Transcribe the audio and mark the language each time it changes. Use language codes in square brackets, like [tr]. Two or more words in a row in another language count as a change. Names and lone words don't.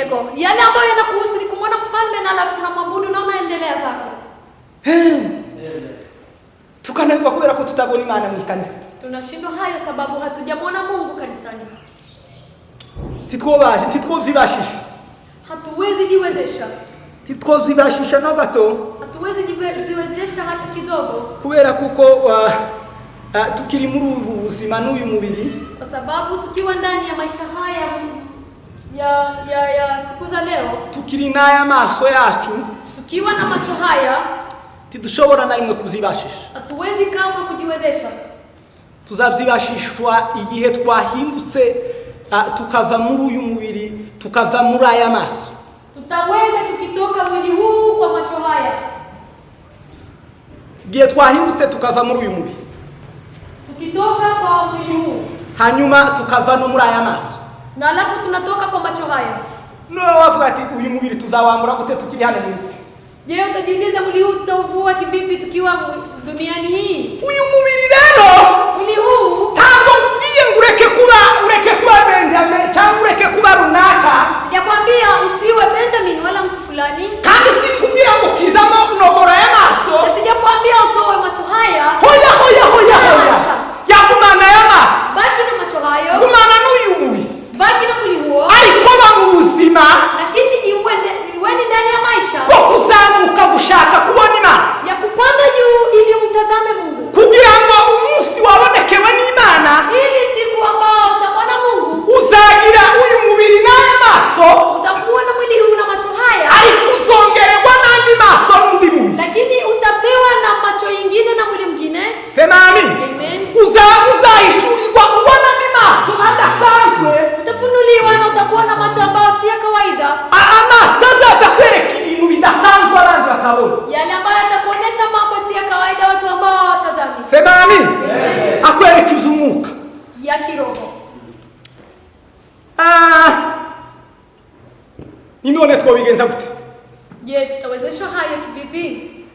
[rn] Yego. [sw] Yale ambayo yanakuhusu ni kumwona mfalme na alafu na mwabudu na unaendelea zako. [rn] Tukananirwa kubera ko tutabona Imana mu kanisa. [sw] Tunashindwa hayo sababu hatujamwona Mungu kanisani. [rn] Titwovyibashisha. [sw] Hatuwezi jiwezesha. [rn] Titwovyibashisha na gato. [sw] Hatuwezi jiwezesha hata kidogo. [rn] Kubera kuko tukiri muri ubu buzima n'uyu mubiri. [sw] Kwa sababu tukiwa ndani ya maisha haya ya siku za leo, [rn] tukiri n'aya maso yacu, [sw] tukiwa na macho haya, [rn] tidushobora na rimwe kuzibashisha. [sw] Hatuwezi kama kujiwezesha. [rn] Tuzabyibashishwa igihe twahindutse tukava muri uyu mubiri tukava muri aya maso. [sw] Tutaweza tukitoka mwili huu kwa macho haya. [rn] Igihe twahindutse tukava muri uyu mubiri. [sw] Tukitoka kwa mwili huu. [rn] Hanyuma tukava no muri aya maso. [sw] Na alafu tunatoka kwa macho haya. [rn] No wavuga ati uyu mubiri tuzawambura gute tukiri hano munsi. [sw] Je, utajiuliza mwili huu tutauvua kivipi tukiwa duniani hii? [rn] Uyu mubiri rero, [sw] mwili huu [rn] ntabwo ngubwiye ngureke kuba Benjamin cyangwa ureke kuba runaka. [sw] Sijakwambia usiwe Benjamin wala mtu fulani. [rn] Kandi sikubwira ngo kizamo nogora y'amaso. [sw] Na sijakwambia utoe macho haya. [rn] Hoya. Yagumana y'amaso. [sw] Baki na macho hayo. [rn] Gumana n'uyu mubiri. [sw] Baki na mwili huo. [rn] Ariko ba mu buzima. [sw] Lakini iweni ndani ya maisha. [rn] Ko kuzamuka gushaka kubona Imana. [sw] Ya kupanda juu ili umtazame Mungu. [rn] Kugira ngo umunsi wabonekewe n'Imana. [sw] Ili siku ambao utamwona Mungu. [rn] Uzagira uyu mubiri n'amaso. [sw] Utakuwa na mwili huu na macho haya. [rn] Ariko uzongererwa n'andi maso n'undi mubiri. [sw] Lakini utapewa na macho yingine na mwili mwingine. Sema amen. Amen. [rn] Uzahishurirwa ubona n'amaso adasanzwe. [sw] Utafunuliwa na utakuwa na macho ambayo si ya kawaida. [rn] Amaso azaza kwereka ibintu bidasanzwe abandi batabona. [sw] Yale ambayo atakuonyesha mambo si ya kawaida watu ambao hawatazami. Sema amen. [rn] Akwereka iby'umwuka. [sw] Ya kiroho. [rn] None twobigenza gute? [sw] Je, tutawezeshwa haya kivipi?